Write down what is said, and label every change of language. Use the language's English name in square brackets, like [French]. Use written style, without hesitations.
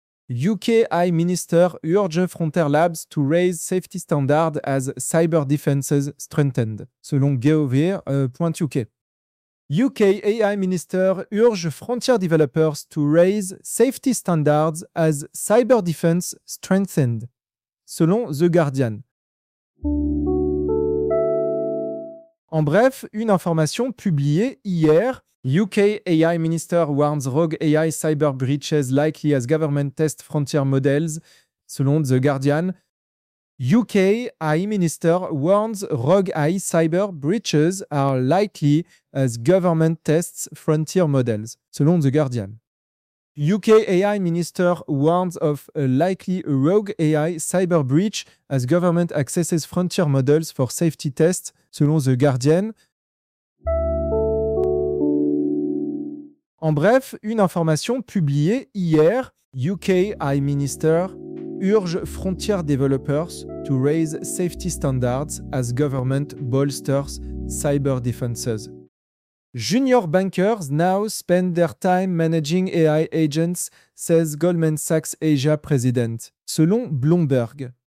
[English] UK AI Minister urge Frontier Labs to raise safety standards as cyber defenses strengthened, [French] selon [English] Gov.UK. UK AI Minister urge Frontier Developers to raise safety standards as cyber defense strengthened, [French] selon [English] The Guardian. [French] En bref, une information publiée hier. [English] UK AI Minister warns rogue AI cyber breaches likely as government test frontier models, [French] selon [English] The Guardian. UK AI Minister warns rogue AI cyber breaches are likely as government tests frontier models, [French] selon [English] The Guardian. UK AI minister warns of a likely rogue AI cyber breach as government accesses frontier models for safety tests, [French] selon [English] The Guardian. [French] En bref, une information publiée hier. [English] UK AI minister urge frontier developers to raise safety standards as government bolsters cyber defenses. Junior bankers now spend their time managing AI agents, says Goldman Sachs Asia president, [French] selon [English] Bloomberg.